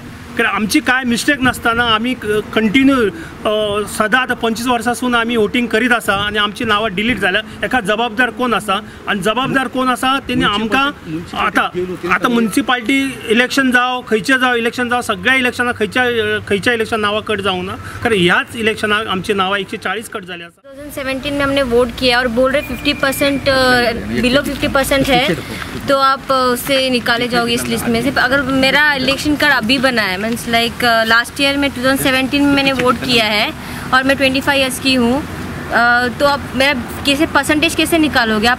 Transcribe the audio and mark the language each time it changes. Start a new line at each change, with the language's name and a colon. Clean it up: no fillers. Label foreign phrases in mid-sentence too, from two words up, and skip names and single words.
Konkani: कारण आमची काय मिस्टेक नासतना आमी कंटिन्यू सदां आतां 25 वर्सांसून आमी वोटिंग करीत आसा आनी आमची नांवां डिलीट जाल्या. एका जबाबदार कोण आसा आनी जबाबदार कोण आसा तेणी आमकां आतां
English: municipality election
Konkani: जावं खंयचें जावं इलेक्शन जावं सगळ्या इलेक्शनाक खंयच्या इलेक्शन नांवां कट जावंक ना कारण ह्याच इलेक्शनाक आमची नांवां 140 कट जाली आसा.
Hindi: 2017 में हमने वोट किया और बोल रहे 50% बिलो 50% है तो आप उससे निकाले जाओगे इस लिस्ट में से. अगर मेरा
English: election card
Hindi: अभी बना है
English: means like last year
Hindi: में 2017 में मैंने वोट किया है और मैं 25 ईयर्स की हूँ तो आप मेरा कैसे परसेंटेज कैसे निकालोगे आप.